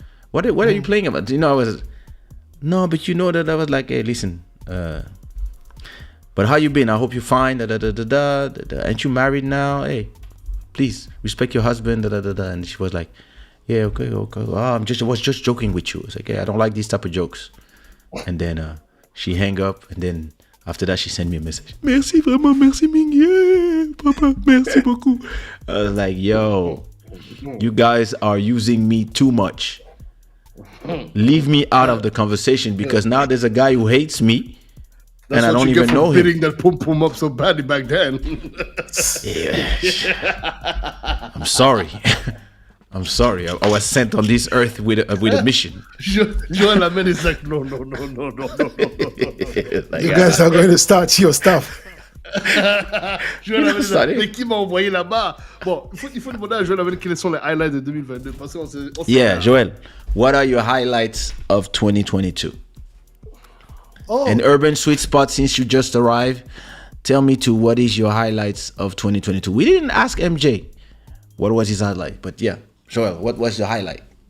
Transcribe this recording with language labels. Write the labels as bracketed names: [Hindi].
[English] What are you playing about? I was. No, but that I was like, hey, listen, but how you been? I hope you're fine. Aren't you married now? Hey, please respect your husband. And she was like, yeah, okay. Oh, I was just joking with you. I was like, I don't like these type of jokes. And then she hang up, and then after that she sent me a message. [French] Merci vraiment, merci Ming, papa, merci beaucoup. [English] I was like, yo, you guys are using me too much. Leave me out of the conversation because now there's a guy who hates me. That's and I don't even know him. Beating that pum pum up so badly back then. I'm sorry. I'm sorry. I was sent on this earth with a mission. Joel Amen is like, no. Like, You guys are going to start your stuff. [French] Joel Amen est là, mais qui m'a envoyé là-bas? Bon, il faut demander à Joel Amen quels sont les highlights de 2022. Parce qu'on [English] yeah, Joel, what are your highlights of 2022? Oh, An urban sweet spot since you just arrived. Tell me too, what is your highlights of 2022? We didn't ask MJ what was his highlight, but yeah, Joel, what was your highlight?